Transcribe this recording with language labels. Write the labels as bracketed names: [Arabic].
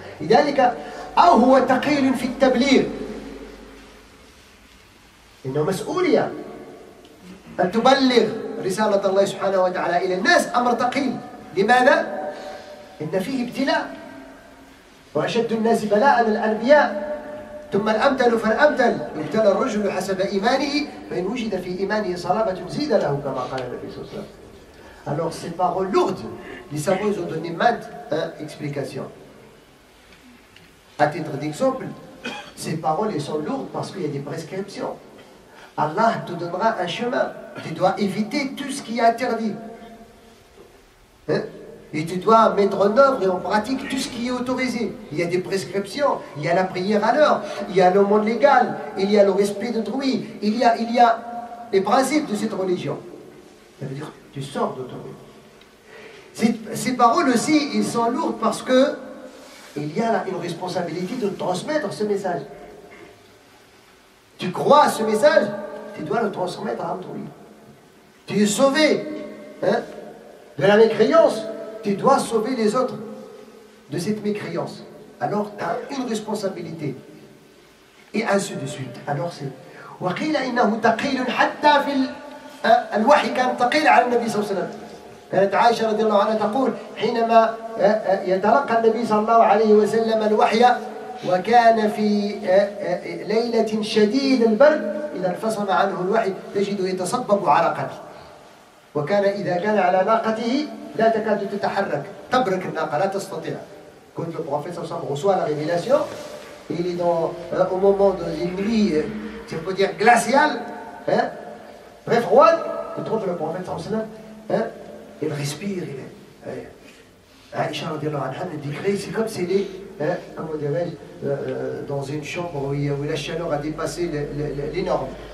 [Arabic] لذلك أو هو ثقيل في التبليغ، إنه مسؤولية أن تبلغ رسالة الله سبحانه وتعالى إلى الناس، أمر ثقيل. لماذا؟ إن فيه ابتلاء، وأشد الناس بلاء الأنبياء ثم الأمثل فالأمثل، يبتلى الرجل حسب إيمانه فإن وجد في إيمانه صلابة زيد له كما قال النبي صلى الله عليه وسلم. [French] Alors ces paroles lourdes, les savants ont donné maintes explications. À titre d'exemple, ces paroles elles sont lourdes parce qu'il y a des prescriptions. Allah te donnera un chemin. Tu dois éviter tout ce qui est interdit. Et tu dois mettre en œuvre et en pratique tout ce qui est autorisé. Il y a des prescriptions, il y a la prière à l'heure, il y a le monde légal, il y a le respect d'autrui, il y a les principes de cette religion. Ça veut dire tu sors d'autrui. Ces paroles aussi, ils sont lourdes parce que il y a là une responsabilité de transmettre ce message. Tu crois à ce message, tu dois le transmettre à autrui. Tu es sauvé de la mécréance, tu dois sauver les autres de cette mécréance. Alors tu as une responsabilité. Et ainsi de suite. Alors c'est [Arabic] وقيل إنه ثقيل حتى في الوحي، كان ثقيل على النبي صلى الله عليه وسلم. كانت عائشة رضي الله عنها تقول حينما يتلقى النبي صلى الله عليه وسلم الوحي وكان في ليلة شديد البرد، إذا انفصل عنه الوحي تجده يتصبب عرقا، وكان إذا كان على ناقته لا تكاد تتحرك، تبرك الناقة لا تستطيع. [French] Quand le prophète sallallahu alayhi wa sallam reçoit la révélation, il est au moment d'une nuit, si on peut dire glaciale, très froide, il trouve le prophète sallallahu alayhi wa sallam, il respire, Aïcha radiallahu anha me décrit, c'est comme s'il est, comment dirais-je, dans une chambre où la chaleur a dépassé les normes.